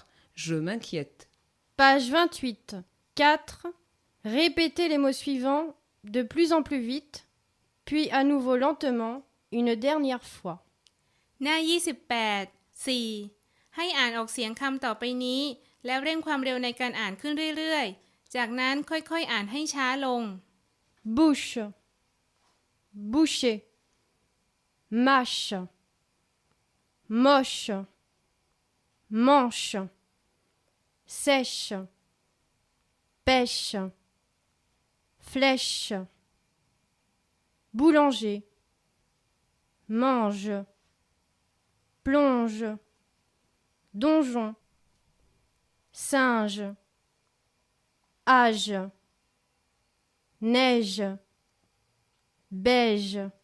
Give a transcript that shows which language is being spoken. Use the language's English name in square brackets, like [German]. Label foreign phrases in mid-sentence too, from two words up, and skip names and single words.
[French] Je m'inquiète. Page 28. 4. Répétez les mots suivants de plus en plus vite, puis à nouveau lentement, une dernière fois. [Thai] หน้า 28 4 ให้อ่านออกเสียงคำต่อไปนี้ แล้วเร่งความเร็วในการอ่านขึ้นเรื่อยๆ จากนั้นค่อยๆอ่านให้ช้าลง [French] Bouche, boucher, mâche, moche, manche, sèche, pêche, flèche, boulanger, mange, plonge, donjon, singe, âge, neige, beige.